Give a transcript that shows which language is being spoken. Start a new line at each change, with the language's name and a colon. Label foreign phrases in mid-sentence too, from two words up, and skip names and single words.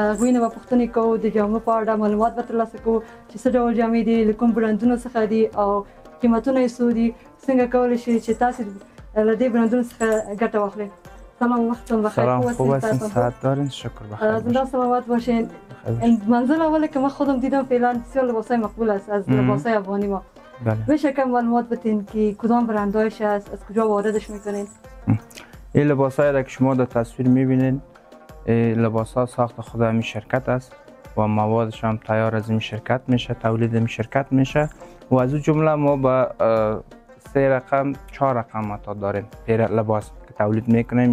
Pashto: هغوی نه به پوښتنې کوو، د جامو په اړه معلومات به ترلاسه کوو چې څه ډول جامې دي، له کوم برندونو څخه دي او قیمتونه یې څو دي، څنګه کولی شئ چې تاسې له دې برندونو څخه ګټه واخلئ.
Persian: سلام، وقتتون بخیر. سلام، خوب هستین؟ صحت دارین؟ شکر بخیر. زنده سلامت باشین. منزل اول که من خودم دیدم فعلا بسیار لباسای مقبول است از لباسای افغانی ما. بله. میشه که معلومات بدین که کدام برندهایش است، از کجا واردش میکنین؟ این لباس هایی که شما در تصویر میبینید لباس ها ساخت خود همین شرکت است و موادش هم تیار از این شرکت میشه، تولید این شرکت میشه و از اون جمله ما با 3 رقم 4 رقم تا داریم لباس که تولید میکنیم.